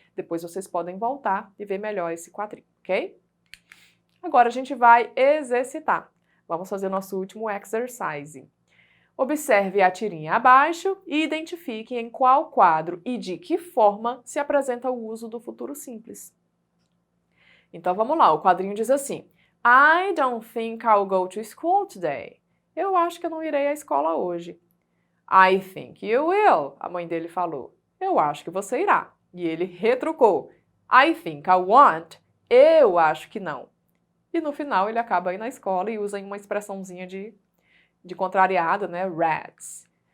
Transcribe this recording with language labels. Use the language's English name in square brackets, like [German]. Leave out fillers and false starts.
[Portuguese] Depois vocês podem voltar e ver melhor esse quadrinho, ok? Agora a gente vai exercitar. Vamos fazer o nosso último exercise. Observe a tirinha abaixo e identifique em qual quadro e de que forma se apresenta o uso do futuro simples. Então vamos lá, o quadrinho diz assim: [English] I don't think I'll go to school today. [Portuguese] Eu acho que eu não irei à escola hoje. [English] I think you will, [Portuguese] a mãe dele falou. Eu acho que você irá. E ele retrucou. [English] I think I won't. [Portuguese] Eu acho que não. E no final ele acaba aí na escola e usa uma expressãozinha de contrariada, né? Rats.